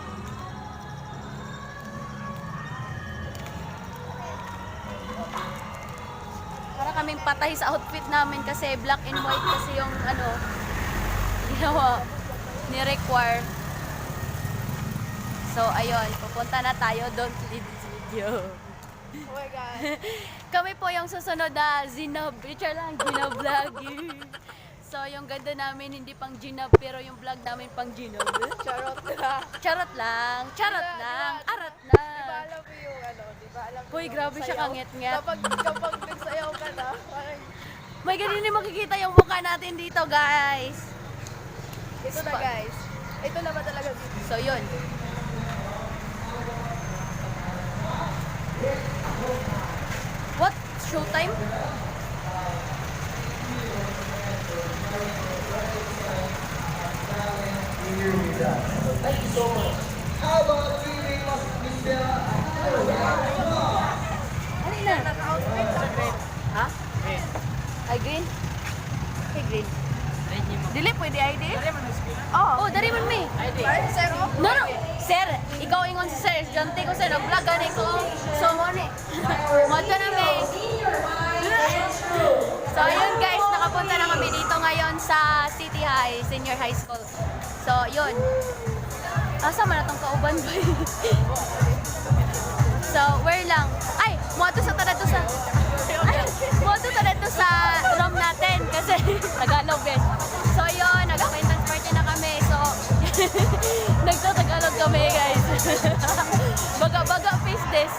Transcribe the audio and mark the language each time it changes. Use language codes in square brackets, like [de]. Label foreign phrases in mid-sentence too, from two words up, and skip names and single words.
[tl] Para kaming patay sa outfit namin kasi [en] black and white [tl] kasi yung ano, ginawa, ni-require. So, ayun, pupunta na tayo. [en] Don't leave this video. Oh my God. [tl] Kami po yung susunod na Zinab. Richard lang, Ginab vlog. So, yung ganda namin, hindi pang Ginab, pero yung vlog namin pang Ginab. Charot na. Charot lang. Charot lang. Arat na. Diba alam mo yung ano? Diba alam mo Uy, yung grabe siya sayaw? kangit-nget. Kapag nagsayaw ka na, parang... May ganun din makikita yung mukha natin dito, guys. Ito na, guys. Ito na ba talaga? So, yun. [en] What? Showtime? Thank you so much. How about leaving Mr. [tl] Ano na? Naka-outfit ako. Ha? Ay, green? Ay, green. [ceb] Dili, pwede ID? Oh, dari man mi. Ay, sir, oh. No, no. Sir, ikaw ingon si sir. Janti ko sir, nag-vlog gani ko. So, mo ni. Moto na mi. So, [tl] ayun guys, nakapunta na kami dito ngayon sa City High, Senior High School. So, yun. [ceb] Asa man natong kauban ba? So, where lang? Ay, moto sa tada to sa... [tl] Moto tada to sa room natin kasi Tagalog din. So, yun, nag- [en] acquaintance party [tl] na kami. So, nagtatagalog kami, guys. Baga-baga face this.